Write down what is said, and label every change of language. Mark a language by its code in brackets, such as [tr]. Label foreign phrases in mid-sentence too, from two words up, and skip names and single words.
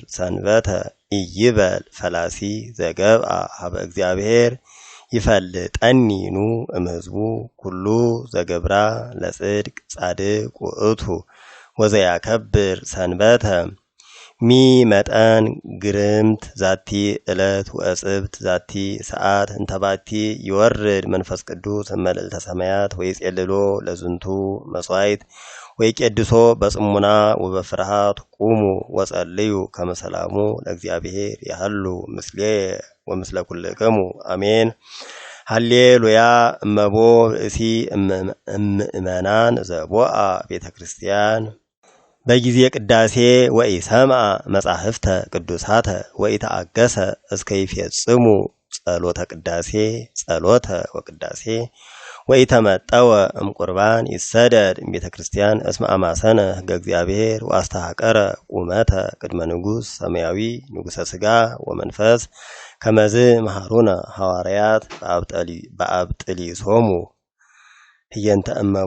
[gez] ሰንበተ ኢይበል ፈላሲ ዘገብአ ሀበ እግዚአብሔር ይፈልጠኒኑ እምሕዝቡ ኩሉ ዘገብራ ለጽድቅ ጻድቅ ውእቱ ወዘያከብር ሰንበተ ሚ መጠን ግርምት ዛቲ ዕለት ወእጽብት ዛቲ ሰዓት እንተባቲ ይወርድ መንፈስ ቅዱስ እመልዕልተ ሰማያት ወይጼልሎ ለዝንቱ መስዋዕት ወይቄድሶ በጽሙና ወበፍርሃት ቁሙ ወጸልዩ ከመ ሰላሙ ለእግዚአብሔር ያህሉ ምስሌ ወምስለ ኩልክሙ አሜን። ሃሌሉያ እመቦ ብእሲ እምእመናን ዘቦአ ቤተ ክርስቲያን በጊዜ ቅዳሴ ወኢሰምዐ መጻሕፍተ ቅዱሳተ ወኢተአገሰ እስከ ይፈጽሙ ጸሎተ ቅዳሴ ጸሎተ ወቅዳሴ ወኢተመጠወ እምቁርባን ይሰደድ ቤተ ክርስቲያን እስመ አማሰነ ሕገ እግዚአብሔር ወአስተሐቀረ ቁመተ ቅድመ ንጉሥ ሰማያዊ ንጉሠ ሥጋ ወመንፈስ ከመዝ መሃሩነ ሐዋርያት በአብጥሊሶሙ ህየንተ እመቦ